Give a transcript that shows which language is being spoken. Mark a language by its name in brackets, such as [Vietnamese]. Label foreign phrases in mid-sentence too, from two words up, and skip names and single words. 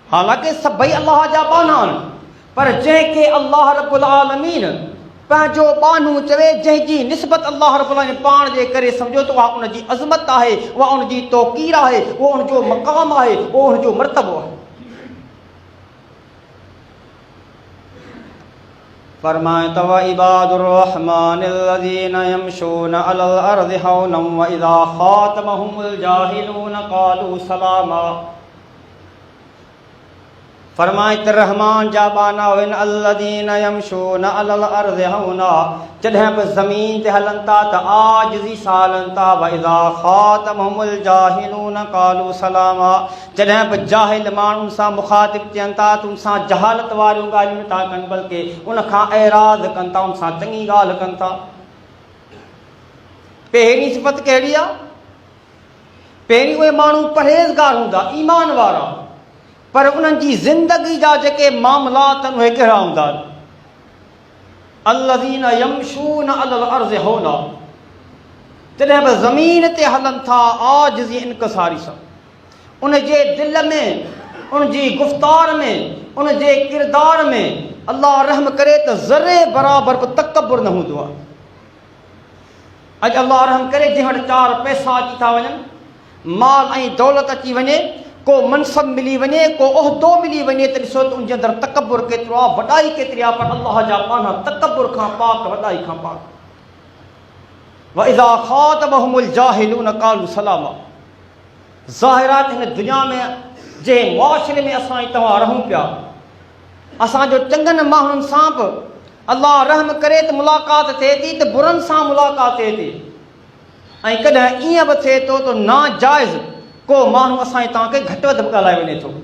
[Sindhi] हालांकि सभई अल्लाह जा बाना आहिनि, पर जंहिंखे अल्लाह [Arabic] رب العالمين [Sindhi] पंहिंजो बानू चवे, जंहिंजी निस्बत अल्लाह [Arabic] رب العالمين [Sindhi] पाण जे करे सम्झो त उहा उनजी अज़मत आहे, उहा उनजी तौक़ीर आहे, उहो उनजो मक़ाम आहे, उहो उनजो मर्तबो आहे। फरमाए त [Arabic] وعباد الرحمن الذين يمشون على الأرض هونا وإذا خاطبهم الجاهلون قالوا سلاما. [Sindhi] फरमाए त रहमान जा बाना आहिनि [Arabic] الذين يمشون على الأرض هونا, [Sindhi] जॾहिं बि ज़मीन ते हलनि था त आजिज़ी सां हलनि था। [Arabic] وإذا خاطبهم الجاهلون قالوا سلاما, [Sindhi] जॾहिं बि जाहिल माण्हुनि सां मुख़ातिब थियनि था त उन सां जहालत वारियूं ॻाल्हियूं नथा कनि, बल्कि उनखां एराज़ कनि था, उन सां चङी ॻाल्हि कनि था। पहिरीं सिफ़त कहिड़ी आहे? पहिरीं उहे माण्हू परहेज़गार हूंदा, ईमान वारा, पर उन्हनि जी ज़िंदगी जा जेके मामलात आहिनि उहे कहिड़ा हूंदा? [Arabic] الذين يمشون على الأرض هونا, [Sindhi] जॾहिं बि ज़मीन ते हलनि था आजिज़ी इनकसारी सां, उन जे दिलि में, उन जी गुफ़्तार में, उन जे किरदार में अल्लाह रहम करे त ज़रे बराबरि बि तकबुर न हूंदो आहे। अॼु अल्लाह रहम करे जंहिं वटि 4 पैसा अची था वञनि, माल ऐं दौलत अची वञे, को मनसब मिली वञे, को उहिदो मिली वञे, त ॾिसो त उनजे अंदरि तकबुर केतिरो आहे, वॾाई केतिरी आहे, पर अल्लाह जा पाना तकबुर खां पाक, वॾाई खां पाक। [Arabic] وإذا خاطبهم الجاهلون قالوا سلاما. [Sindhi] ज़ाहिरात हिन दुनिया में जे मुआशिरे में असां तव्हां रहूं पिया, असांजो चङनि माण्हुनि सां बि अल्लाह रहम करे त मुलाक़ात थिए थी, त बुरनि सां मुलाक़ात थिए थी, ऐं कॾहिं ईअं बि थिए थो त नाजाइज़ को माण्हू असां तव्हांखे घटि वधि बि ॻाल्हाए वञे थो।